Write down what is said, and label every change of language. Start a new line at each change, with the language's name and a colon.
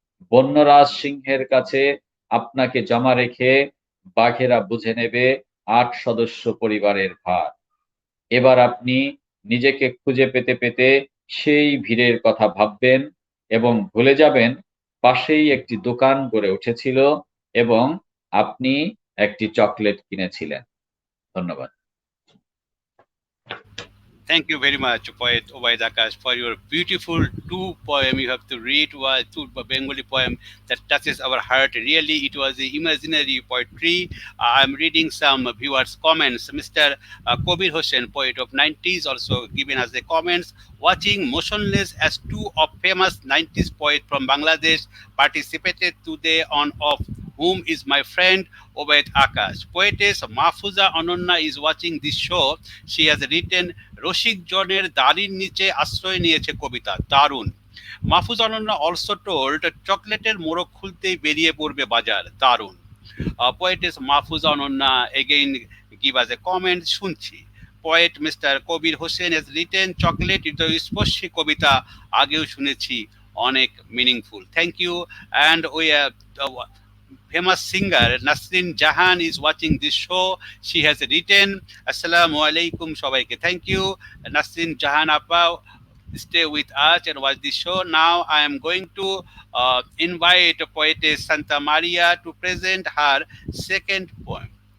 Bangla: বন্যরাজ সিংহের কাছে আপনাকে জমা রেখে বাঘেরা বুঝে নেবে 8 সদস্য পরিবারের ভার। এবার আপনি নিজেকে খুঁজে পেতে পেতে সেই ভিড়ের কথা ভাববেন এবং ভুলে যাবেন পাশেই একটি দোকান গড়ে উঠেছিল এবং আপনি একটি চকলেট কিনেছিলেন। ধন্যবাদ।
English: Thank you very much, poet Obayed Akash, for your beautiful two poem. You have to read two Bengali poem that touches our heart. Really, it was the imaginary poetry. I'm reading some viewers' comments. Mr. Kobir Hossain, poet of 90s, also given us the comments. Watching motionless as two of famous 90s poet from Bangladesh participated today on Of Whom is My Friend Obayed Akash. Poetess Mahfuza Anonna is watching this show. She has written
Bangla: রসিক জনের দাড়ির নিচে আশ্রয় নিয়েছে কবিতা, দারুণ। Mahfuz Ananya
English: also told
Bangla: চকলেটের মোড়ক খুলতেই বেরিয়ে পড়বে বাজার, দারুণ।
English: poetess Mahfuz Ananya again give us a comment,
Bangla: শুনছি। Poet mister Kabir Hossain
English: has written
Bangla: chocolate হৃদয়স্পর্শী কবিতা, আগেও শুনেছি, অনেক meaningful.
English: Thank you. And we famous singer Nasrin Jahan is watching this show. She has written Assalamu alaikum shobaike. Thank you Nasrin Jahan appa, stay with us and watch the show. Now I am going to invite poetess Santa Maria to present her second poem.